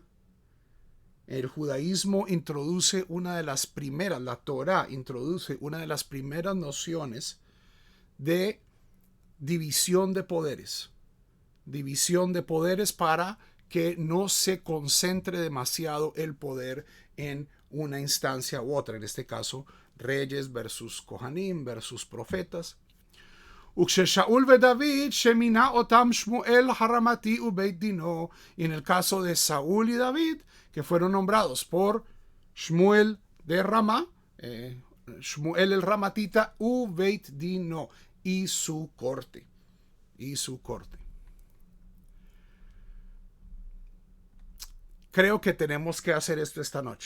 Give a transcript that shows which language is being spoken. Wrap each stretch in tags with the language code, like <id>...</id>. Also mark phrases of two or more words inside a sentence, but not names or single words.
<es>El judaísmo introduce una de las primeras, la Torah introduce una de las primeras nociones de división de poderes. División de poderes para que no se concentre demasiado el poder en una instancia u otra. En este caso, reyes versus Kohanim versus profetas.</es> <he>וכששאול ודוד שמינה אותם שמואל הרמתי ובית דינו.</he> <es>Y en el caso de Saúl y David, que fueron nombrados por Shmuel de Ramá, Shmuel el Ramatita,</es> <he>בית דינו,</he> <es>y su corte. Creo que tenemos que hacer esto esta noche.</es>